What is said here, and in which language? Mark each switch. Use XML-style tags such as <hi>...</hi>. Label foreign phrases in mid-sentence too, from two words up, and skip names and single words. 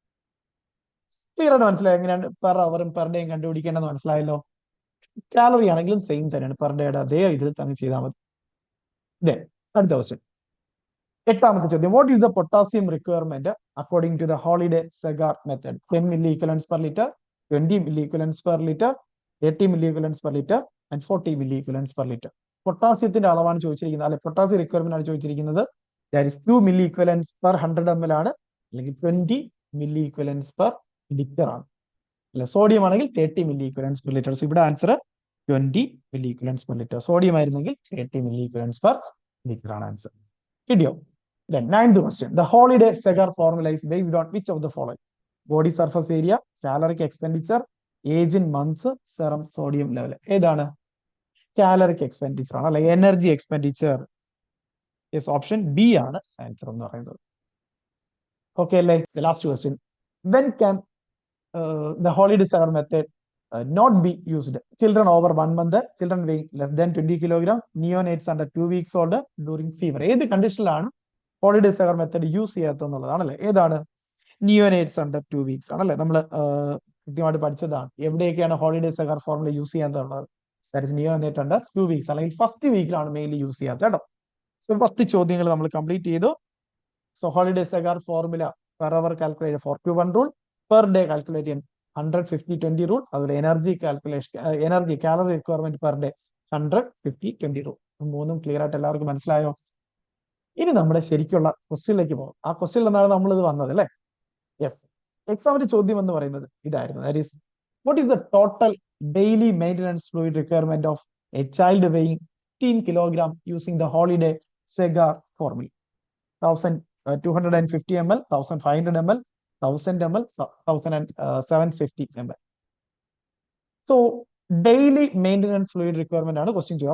<ml>ക്ലിയർ ആയിട്ട് മനസ്സിലായി എങ്ങനെയാണ്</ml> <en>per hour per day</en> <ml>കണ്ടുപിടിക്കേണ്ടത്? മനസ്സിലായല്ലോ. കാലറി ആണെങ്കിലും സെയിം തന്നെയാണ്, പെർ ഡേയുടെ അതേ ഇതിൽ തന്നെ ചെയ്താൽ മതി. അടുത്ത ക്വസ്റ്റ്യൻ, എട്ടാമത്തെ ചോദ്യം.</ml> <en>what is the potassium requirement according to the Holiday-Segar method? 10 milli-equivalents per liter, 20 milli-equivalents per liter, 30 milli-equivalents per liter and 40 milli-equivalents per liter.</en> <ml>പൊട്ടാസ്യത്തിന്റെ അളവാണ് ചോദിച്ചിരിക്കുന്നത്, അല്ലെ പൊട്ടാസ്യം റിക്വയർമെന്റ് ആണ് ചോദിച്ചിരിക്കുന്നത്.</ml> <en>that is 2 milli-equivalents per 100 ml</en> <ml>ആണ്, അല്ലെങ്കിൽ</ml> <en>20 milli-equivalents per liter ആണ്.</en> <ml>അല്ലെ സോഡിയം ആണെങ്കിൽ</ml> <en>30 milli-equivalents per liter. so ഇവിടെ answer 20 milli-equivalents per liter.</en> <ml>സോഡിയം ആയിരുന്നെങ്കിൽ</ml> <en>30 milli-equivalents per liter</en> <ml>ആണ് ആൻസർ. കിട്ടിയോ?</ml> <en>Then ninth question. The Holiday-Segar formula is based on which of the following? Body surface area, caloric expenditure, age in months, serum sodium level.</en> <ml>ഏതാണ്?</ml> <en>caloric expenditure</en> <ml>ആണ്, അല്ലെ</ml> <en>energy expenditure.</en> <ml>യെസ്,</ml> <en>option B</en> <ml>ആണ് ആൻസർ എന്ന് പറയുന്നത്. ഓക്കെ അല്ലേ?</ml> <en>last question. When can the Holiday-Segar method not be used? Children over 1 month, children weighing less than 20 kilogram, neonates under 2 weeks old, during fever.</en> <ml>ഏത് കണ്ടീഷനിലാണ് ഹോളിഡേ-സെഗർ മെത്തഡ് യൂസ് ചെയ്യാത്തതെന്നുള്ളതാണല്ലേ. ഏതാണ്?</ml> <en>neonates under 2 weeks</en> <ml>ആണല്ലേ. നമ്മൾ കൃത്യമായിട്ട് പഠിച്ചതാണ് എവിടെയൊക്കെയാണ് ഹോളിഡേ-സെഗർ ഫോർമുല യൂസ് ചെയ്യാത്തതുള്ളത്.</ml> <en>that is neonate under 2 weeks,</en> <ml>അല്ലെങ്കിൽ</ml> <en>first weekilaanu mainly use</en> <ml>ചെയ്യാത്തത് കേട്ടോ. സോ 10 ചോദ്യങ്ങൾ നമ്മൾ കംപ്ലീറ്റ് ചെയ്തു. സോ ഹോളിഡേ-സെഗർ ഫോർമുല</ml> <en>per hour calculate</en> <ml>4-1 റൂൾ,</ml> <en>per day calculate</en> <ml>ചെയ്യാൻ 100, 50, 20 റൂൾ, അതുപോലെ</ml> <en>energy calculation, energy calorie requirement per day</en> <ml>100, 50, 20 റൂൾ. മൂന്നും ക്ലിയർ ആയിട്ട് എല്ലാവർക്കും മനസ്സിലായോ? ഇനി നമ്മുടെ ശരിക്കുള്ള ക്വസ്റ്റ്യനിലേക്ക് പോകും. ആ ക്വസ്റ്റ്യൻ എന്നാണ് നമ്മൾ ഇത് വന്നത് അല്ലേ. യെസ്, എക്സാമിന്റെ ചോദ്യം എന്ന് പറയുന്നത് ഇതായിരുന്നു.</ml> <en>that is what is the total daily maintenance fluid requirement of a child weighing 15 kilogram using the Holiday-Segar formula? 1250 ml, 1500 ml, 1000 ml, 1750 ml. so daily maintenance fluid requirement</en> <ml>ആണ് ക്വസ്റ്റ്യൻ ചോദിക്കുക.</ml>